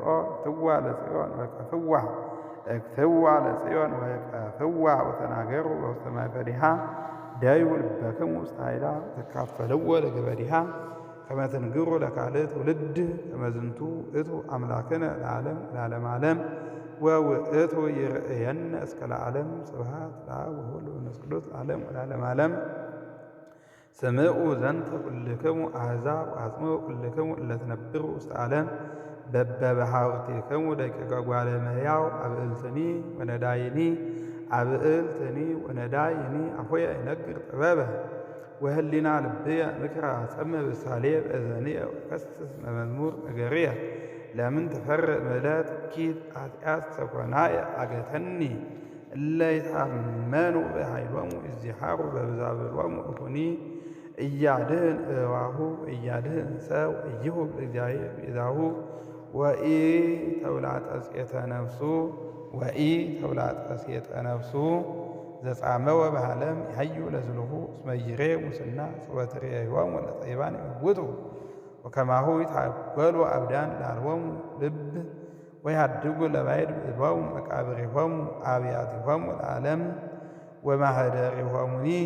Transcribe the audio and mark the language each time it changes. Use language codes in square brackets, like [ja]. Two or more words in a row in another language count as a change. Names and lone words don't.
[gez] እክትዋ ለጽዮን ወቀፍዋ እክትዋ ለጽዮን ወቀፍዋ ወተናገሩ በውስተ ማእከሊሃ ዳዩ ልበክሙ ውስተ ኃይላ ተካፈለዎ ለገበዲሃ ከመ ትንግሩ ለካልእ ትውልድ ከመ ዝንቱ እቱ አምላክነ ለዓለም ለዓለመ ዓለም ወውእቱ ይርእየነ እስከ ለዓለም ስብሐት ለአብ ወወልድ ወመንፈስ ቅዱስ ለዓለም ወለዓለመ ዓለም። ስምዑ ዘንተ ኩልክሙ አሕዛብ ወአጽምዑ ኩልክሙ እለ ትነብሩ ውስተ ዓለም በበሃውርቲክሙ ደቂቀ ጓለ እመሕያው አብዕልትኒ ወነዳይኒ አብዕልትኒ ወነዳይኒ አፎየ ይነግር ጥበበ ወህሊና ልብየ ምክረ አጸምዕ ብሳሌ በእዘንየ ወከስስ መዝሙር ነገርየ ለምን ትፈርእ ምለት ኪት ኃጢአት ሰኮናየ አገተኒ እለ ይታመኑ በኃይሎሙ ይዚሃሩ በብዛብሎሙ እኩኒ እያድህን እዋሁ እያድህን ሰብ እይሁብ ለእግዚአብሔር ቤዛሁ ወኢ ተውላጠ ጼተ ነፍሱ ወኢ ተውላጠ ሴጠ ነፍሱ ዘጻመወ በዓለም ይሃዩ ለዝሉሁ እስመ ይሬ ሙስና ሶበትሬዮሙ ለጠቢባን ይመውቱ ወከማሁ ይታጐሉ አብዳን ላልቦሙ ልብ ወይሃድጉ ለባዕድ ብእድዋሙ መቃብሪሆሙ አብያቲሆሙ ለዓለም ወማኅደሪሆሙኒ